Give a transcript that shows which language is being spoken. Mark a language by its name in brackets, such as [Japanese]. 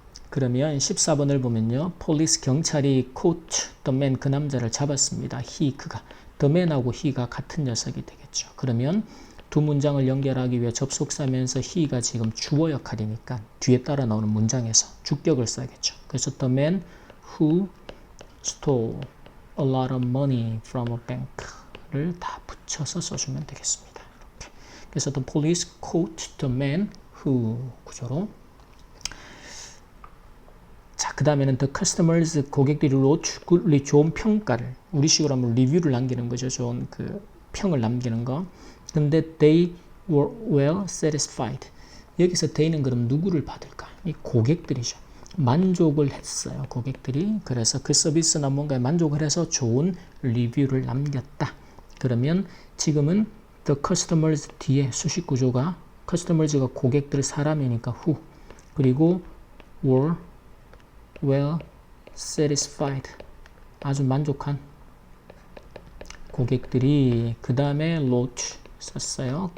[Korean] 그러면 14번을 보면요. [English] police, 경찰이 caught the man, [Korean] 그 남자를 잡았습니다. he, 그가. the man하고 he가 같은 녀석이 되겠죠. 그러면 두 문장을 연결하기 위해 접속사면서 he가 지금 주어 역할이니까 뒤에 따라 나오는 문장에서 주격을 써야겠죠. [English] 그래서 the man who stole a lot of money from a bank를 [Korean] 다 붙여서 써주면 되겠습니다. 이렇게. [English] 그래서 the police caught the man who 구조로. [Korean] 자, 그 다음에는 the customers, 고객들이 wrote 좋은 평가를, 우리식으로 하면 리뷰를 남기는 거죠. 좋은 그 평을 남기는 거. [English] 근데 they were well satisfied. [Korean] 여기서 they는 그럼 누구를 받을까? 이 고객들이죠. 만족을 했어요, 고객들이. 그래서 그 서비스나 뭔가에 만족을 해서 좋은 리뷰를 남겼다. 그러면 지금은 the customers 뒤에 수식 구조가, customers가 고객들 사람이니까 who, 그리고 [English] were well satisfied, [Korean] 아주 만족한 고객들이, 그 다음에 wrote 썼어요.